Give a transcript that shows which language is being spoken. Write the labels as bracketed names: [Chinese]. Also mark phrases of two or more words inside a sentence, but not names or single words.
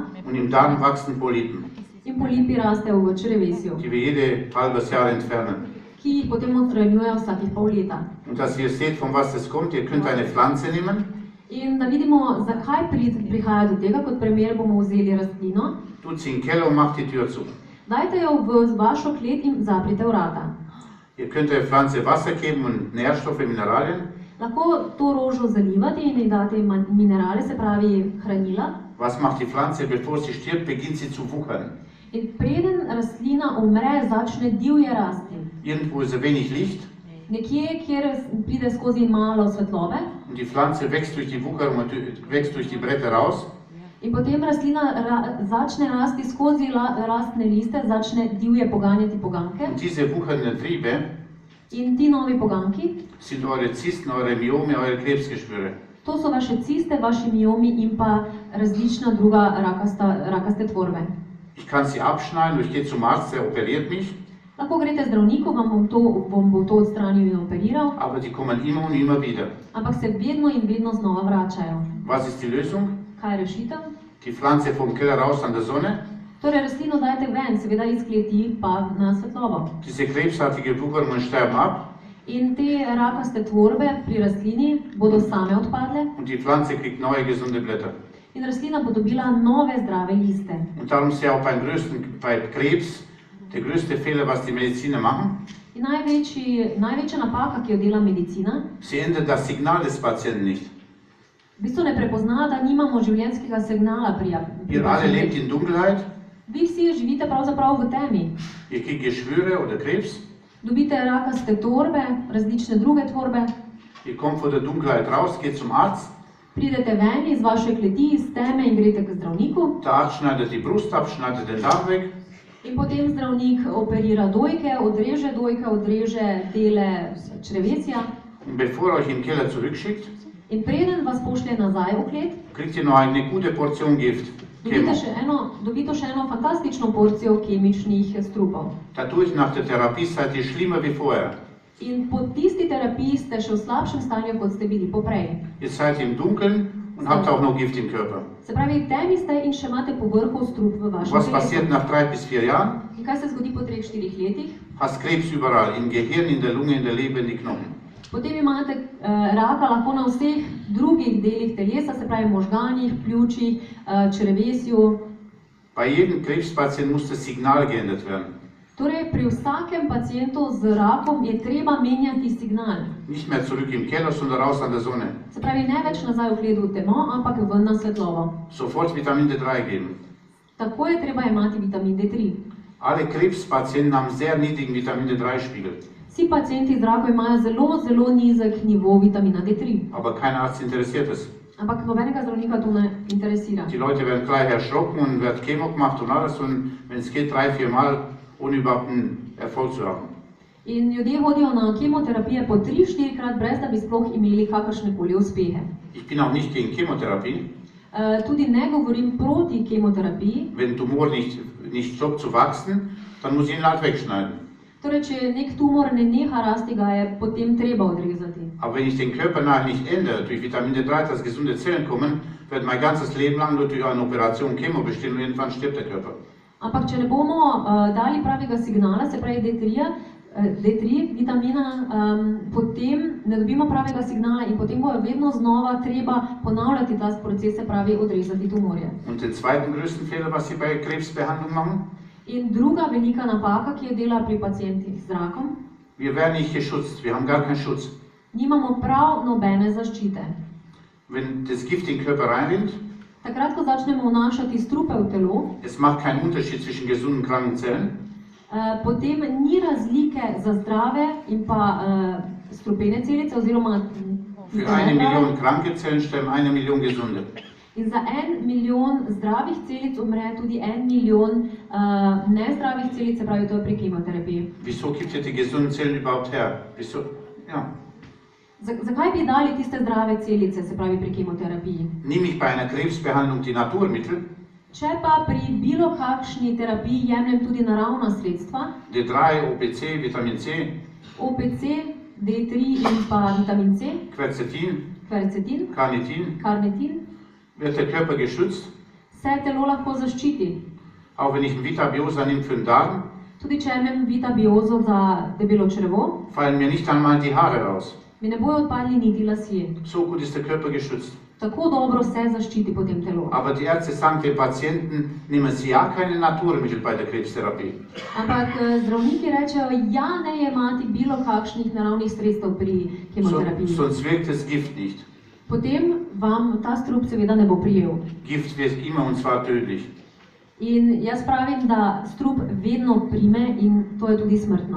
[German] und im Darm wachsen Polypen, [Slovenian] in polipi rastejo v črevesju, [German] die wir jede halbes Jahr entfernen. [Slovenian] ki jih potem odstranjujejo vsakih pol leta. [German] Und dass ihr seht, von was das kommt, ihr könnt eine Pflanze nehmen, [Slovenian] In da vidimo, zakaj prihaja do tega, kot primer bomo vzeli rastlino, [German] tut sie in den Keller und macht die Tür zu. [Slovenian] dajte jo v vašo klet in zaprite vrata. [German] Ihr könnt der Pflanze Wasser geben und Nährstoffe, Mineralien. [Slovenian] Lahko to rožo zalivate in ji date minerale, se pravi hranila. [German] Was macht die Pflanze? Bevor sie stirbt, beginnt sie zu wuchern. [Slovenian] In preden rastlina umre, začne divje rasti. [German] Irgendwo ist wenig Licht [Slovenian] Nekje, kjer pride skozi malo svetlobe, [German] und die Pflanze wächst durch die Wucherung und wächst durch die Bretter raus. [Slovenian] in potem rastlina začne rasti skozi rastne liste, začne divje poganjati poganke. [German] Und diese wuchernden Triebe [Slovenian] In ti novi poganki, [German] sind eure Zysten, eure Myome, eure Krebsgeschwüre. [Slovenian] to so vaše ciste, vaši miomi in pa različna druga rakaste tvorbe. [German] Ich kann sie abschneiden, ich gehe zum Arzt, der operiert mich, [Slovenian] Lahko greste zdravniku, vam bo to odstranil in operiral, [German] aber die kommen immer und immer wieder. [Slovenian] ampak se vedno in vedno znova vračajo. [German] Was ist die Lösung? [Slovenian] Kaj je rešitev? [German] Die Pflanze vom Keller raus an der Sonne, [Slovenian] Torej rastlino dajte ven, seveda iz kleti pa na svetlobo. [German] diese krebsartige Wucherungen sterben ab [Slovenian] In te rakaste tvorbe pri rastlini bodo same odpadle [German] und die Pflanze kriegt neue gesunde Blätter. [Slovenian] in rastlina bo dobila nove zdrave liste. [German] Und darum ist ja auch bei Krebs der größte Fehler, was die Mediziner machen. [Slovenian] In največja napaka, ki jo dela medicina, [German] Sie ändern das Signal des Patienten nicht. [Slovenian] v bistvu ne prepozna, da nimamo življenjskega signala pri [German] Ihr alle lebt in Dunkelheit, [Slovenian] Vi vsi živite pravzaprav v temi. [German] ihr kriegt Geschwüre oder Krebs, [Slovenian] Dobite rakaste torbe, različne druge tvorbe, [German] ihr kommt von der Dunkelheit raus, geht zum Arzt, [Slovenian] pridete ven iz vaše kleti, iz teme in greste k zdravniku. [German] der Arzt schneidet die Brust ab, schneidet den Darm weg, [Slovenian] In potem zdravnik operira dojke, odreže dele črevesja. [German] und bevor er euch im Keller zurückschickt, [Slovenian] In preden vas pošlje nazaj v klet, [German] kriegt ihr noch eine gute Portion Gift. Chemo. [Slovenian] dobite še eno fantastično porcijo kemičnih strupov. [German] Dadurch nach der Therapie seid ihr schlimmer wie vorher. [Slovenian] In po tisti terapiji ste še v slabšem stanju, kot ste bili poprej. [German] Ihr seid im Dunkeln und habt auch noch Gift im Körper. [Slovenian] Se pravi, v temi ste in še imate povrhu strup v vašem [German] Was passiert [Slovenian] telesu. [German] nach 3 bis 4 Jahren? [Slovenian] In kaj se zgodi po 3-4 letih? [German] Hast Krebs überall, im Gehirn, in der Lunge, in der Leber, in die Knochen. [Slovenian] Potem imate raka lahko na vseh drugih delih telesa, se pravi možganih, pljučih, črevesju. [German] Bei jedem Krebspatienten muss das Signal geändert werden. [Slovenian] Torej, pri vsakem pacientu z rakom je treba menjati signal. [German] Nicht mehr zurück im Keller, sondern raus an der Sonne. [Slovenian] Se pravi, ne več nazaj v kledu v temo, ampak ven na svetlovo. [German] Sofort Vitamin D3 geben. [Slovenian] Tako je treba imati vitamin D3. [German] Alle Krebspatienten haben sehr niedrigen Vitamin D3-Spiegel. [Slovenian] Vsi pacienti z rakom imajo zelo nizek nivo vitamina D3. [German] Aber kein Arzt interessiert es. [Slovenian] Ampak nobenega zdravnika to ne interesira. [German] Die Leute werden gleich erschrocken und wird Chemo gemacht und alles und wenn es geht 3-4 Mal, ohne überhaupt einen Erfolg zu haben. [Slovenian] In ljudje hodijo na kemoterapije po 3-4 krat, brez da bi sploh imeli kakršnekoli uspehe. [German] Ich bin auch nicht gegen Chemotherapie. [Slovenian] Tudi ne govorim proti kemoterapiji. [German] Wenn Tumor nicht stoppt zu wachsen, dann muss ich ihn halt wegschneiden. [Slovenian] Torej, če nek tumor ne neha rasti, ga je potem treba odrezati. [German] Aber wenn ich den Körper nachher nicht ändere, durch Vitamin D3, dass gesunde Zellen kommen, wird mein ganzes Leben lang nur durch eine Operation Chemo bestehen und irgendwann stirbt der Körper. [Slovenian] Ampak, če ne bomo dali pravega signala, se pravi D3 vitamina, potem ne dobimo pravega signala in potem bo vedno znova treba ponavljati ta proces, se pravi odrezati tumorje. [German] Und den zweiten größten Fehler, was Sie bei Krebsbehandlung machen? [Slovenian] In druga velika napaka, ki jo dela pri pacientih z rakom, [German] Wir werden nicht geschützt, wir haben gar keinen Schutz. [Slovenian] nimamo prav nobene zaščite. [German] Wenn das Gift in den Körper reinrinnt, [Slovenian] Takrat, ko začnemo vnašati strupe v telo, [German] es macht keinen Unterschied zwischen gesunden und kranken Zellen. [Slovenian] potem ni razlike za zdrave in pa strupene celice oziroma [German] Für 1 Million kranke Zellen sterben 1 Million gesunde. [Slovenian] in za 1 milijon zdravih celic umre tudi 1 milijon nezdravih celic, se pravi, to je pri kemoterapiji. [German] Wieso gibt ihr die gesunden Zellen überhaupt her? Wieso? Ja. [Slovenian] Zakaj bi dali tiste zdrave celice, se pravi pri kemoterapiji? [German] Nehme ich bei einer Krebsbehandlung die Naturmittel, [Slovenian] Če pa pri bilo kakšni terapiji jemljem tudi naravna sredstva, [German] D3, OPC, Vitamin C, [Slovenian] OPC, D3 in pa vitamin C, [German] Quercetin, [Slovenian] kvercetin, [German] Carnitin, [Slovenian] karnitin, [German] wird der Körper geschützt. [Slovenian] se telo lahko zaščiti. [German] Auch wenn ich ein Vitabiosa nehme für den Darm, [Slovenian] Tudi če jemljem vitabiozo za debelo črevo, [German] fallen mir nicht einmal die Haare raus. [Slovenian] mi ne bojo odpadli niti lasje. [German] So gut ist der Körper geschützt. [Slovenian] Tako dobro se zaščiti potem telo. [German] Aber die Ärzte sagen den Patienten, nehmen Sie ja keine Naturmittel bei der Krebstherapie. [Slovenian] Ampak zdravniki rečejo, ja, ne jemati bilo kakšnih naravnih sredstev pri kemoterapiji. [German] Sonst wirkt das Gift nicht. [Slovenian] Potem vam ta strup seveda ne bo prijel. [German] Gift wirkt immer und zwar tödlich. [Slovenian] In jaz pravim, da strup vedno prime in to je tudi smrtno.